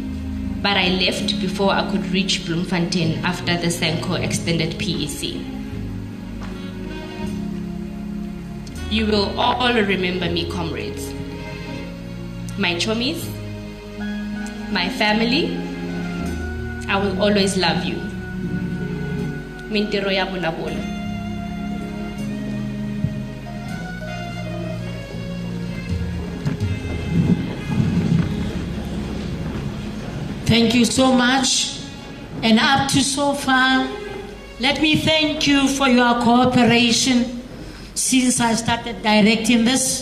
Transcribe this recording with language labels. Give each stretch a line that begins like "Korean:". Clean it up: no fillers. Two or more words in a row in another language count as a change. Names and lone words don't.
English: But I left before I could reach Bloemfontein after the Senko extended PEC. You will all remember me, comrades. My chomies, my family, I will always love you. Mintero ya bola bola. Thank you so much. And up to so far, let me thank you for your cooperation since I started directing this.